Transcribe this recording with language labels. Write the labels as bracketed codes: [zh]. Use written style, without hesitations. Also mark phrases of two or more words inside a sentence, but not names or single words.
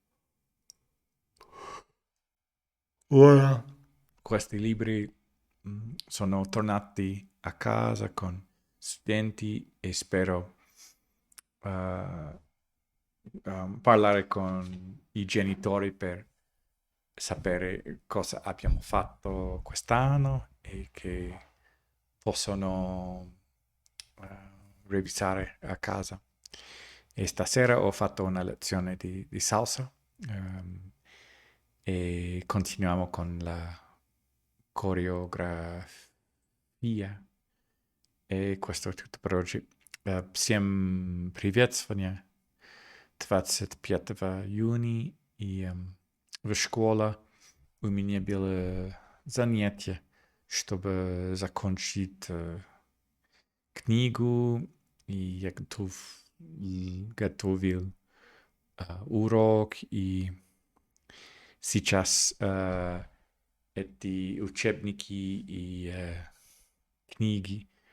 [it] ora questi libri sono tornati a casa con studenti e spero parlare con i genitori per sapere cosa abbiamo fatto quest'anno e che possono revisare a casa. E stasera ho fatto una lezione di salsa e continuiamo con la coreografia. И questo è tutto per oggi. [ru] Всем привет, сегодня 25 июня, и в школе у меня было занятие, чтобы закончить книгу, и я готовил урок, и сейчас эти учебники и книги